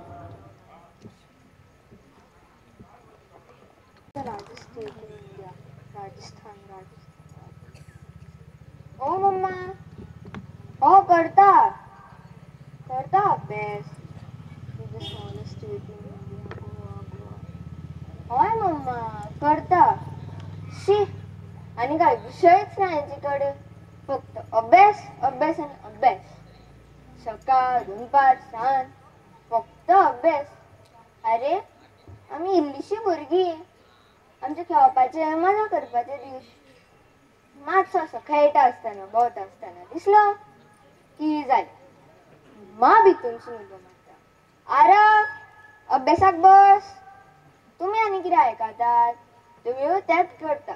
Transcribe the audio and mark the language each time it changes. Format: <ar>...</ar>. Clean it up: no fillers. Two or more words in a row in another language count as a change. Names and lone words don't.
<kok>ओ मम्मा, हो करता अभ्यास. होय मम्मा करता. शी,</kok> <mr>आणि काय विषयच नाही यांच्याकडे, फक्त अभ्यास अभ्यास आणि अभ्यास. सकाळ दुपार सांज फक्त अभ्यास.</mr> <kok>अरे आम्ही इल्लीशी भुरगीं, आमचे खेळपाचे मजा करपाचे दीस. मातसो असो खेळटा आसतना भोंवता आसतना दिसलो की जालें मा भितूनसून उबो मारता. आरे अभ्यासाक बस. तुम्ही आनी कितें आयकतात, तुम्ही तेंच करता.</kok>